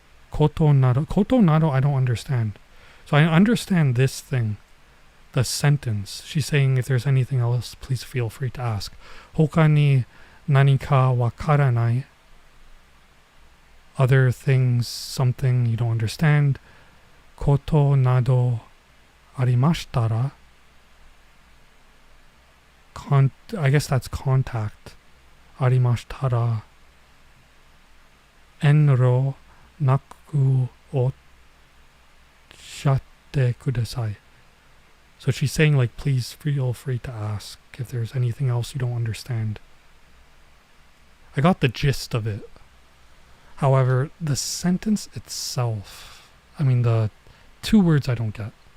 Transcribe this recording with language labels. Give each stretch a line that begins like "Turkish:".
English: Koto nado. Koto nado I don't understand. So I understand this thing. The sentence. She's saying if there's anything else, please feel free to ask.
Japanese: 他に何かわからない
English: Other things, something you don't understand.
Japanese: ことなどありましたら
English: I guess that's contact.
Japanese: ありましたら遠慮なくおっしゃってください.
English: So she's saying like please feel free to ask if there's anything else you don't understand. I got the gist of it. However, the sentence itself, I mean the two words I don't get.